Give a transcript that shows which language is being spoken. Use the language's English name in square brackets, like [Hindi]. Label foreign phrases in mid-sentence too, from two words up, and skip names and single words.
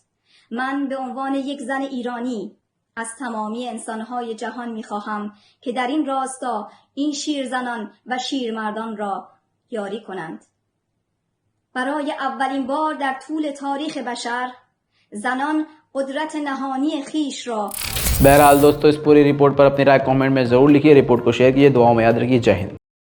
[Persian] من به عنوان یک زن ایرانی از تمامی انسانهای جهان می خواهم که در این راستا این شیرزنان و شیرمردان را یاری کنند. برای اولین بار در طول تاریخ بشر زنان قدرت نهانی خیش را [Hindi] बहरहाल दोस्तों, इस पूरी रिपोर्ट पर अपनी राय कमेंट में ज़रूर लिखिए, रिपोर्ट को शेयर कीजिए, दुआओं में याद रखिए। जय हिंद।